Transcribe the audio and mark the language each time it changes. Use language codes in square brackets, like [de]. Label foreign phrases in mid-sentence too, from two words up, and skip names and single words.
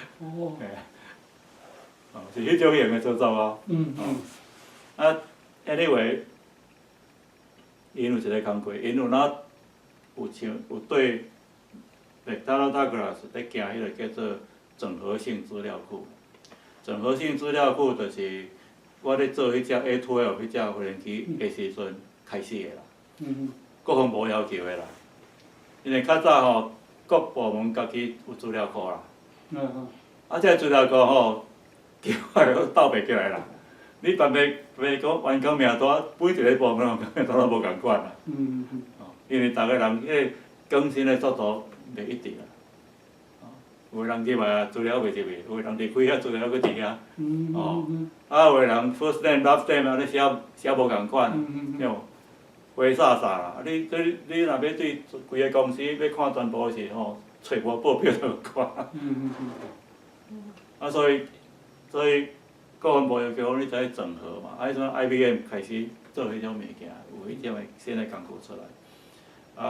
[nan] 是迄种型的操作啊。anyway， 因有一个工课，因有对 McDonnell Douglas 咧行迄个叫做整合性资料库。整合性资料库就是我咧做迄只 A12 迄只无人机的时阵开始的啦。各方无要求的啦，因为较早吼，各部门家己有资料库啦。这资料库吼，叫我斗袂起来啦。你别讲员工名单，每一个部门名单都无共款啦。因为逐个人迄个更新的速度袂一致啦。有人入来啊，资料袂入去；有人离开遐资料佫伫遐。有个人 [en] first name last name [nan] 安尼写无共款，花煞煞啦。你若要对规个公司要看全部是吼，找无报表就看。所以各分部要求你知整合嘛，迄阵 IBM 开始做迄种物件，有迄种新的工具出来。